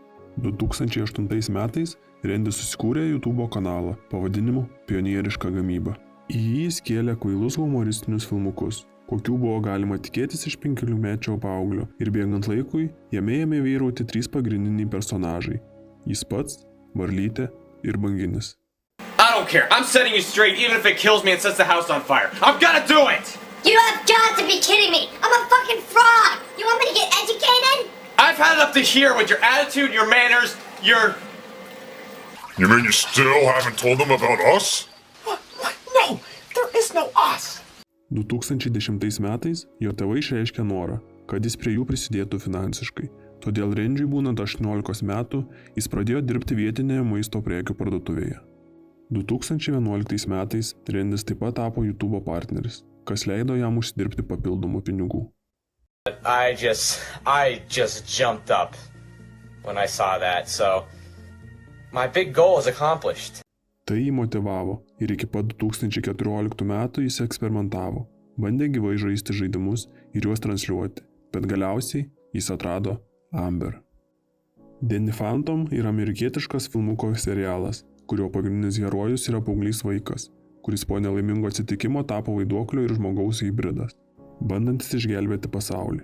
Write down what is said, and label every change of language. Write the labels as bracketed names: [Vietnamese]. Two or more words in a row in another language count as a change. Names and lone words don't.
[Lithuanian] 2008 metais Randy susikūrė YouTube kanalą pavadinimu Pionieriška gamyba. Į jį skėlė kvailus humoristinius filmukus, kokių buvo galima tikėtis iš 5-mečio paauglio, ir bėgant laikui jame ėmė vyrauti 3 pagrindiniai personažai – jis pats, Varlytė ir Banginis. [English] I don't care. I'm setting you straight even if it kills me and sets the house on fire. I'm gonna do it! You have got to be kidding me! I'm a fucking fraud! You want me to get educated? I've had it up to here with your attitude, your manners, your... You mean you still haven't told them about us? What? No! There is no us! [Lithuanian] 2010 metais jo tėvai išreiškė norą, kad jis prie jų prisidėtų finansiškai. Todėl Randy'ui būnant 18 metų, jis pradėjo dirbti vietinėje maisto prekių parduotuvėje. 2011 metais Randys taip pat tapo YouTube partneris, kas leido jam užsidirbti papildomų pinigų. [English] I just jumped up when I saw that, so my big goal is accomplished. [Lithuanian] Tai jį motivavo ir iki pat 2014 metų jis eksperimentavo, bandė gyvai žaisti žaidimus ir juos transliuoti, bet galiausiai jis atrado Amber. Danny Phantom yra amerikietiškas filmuko serialas, kurio pagrindinis herojus yra paauglys vaikas, kuris po nelaimingo atsitikimo tapo vaiduoklio ir žmogaus hybridas, bandantis išgelbėti pasaulį.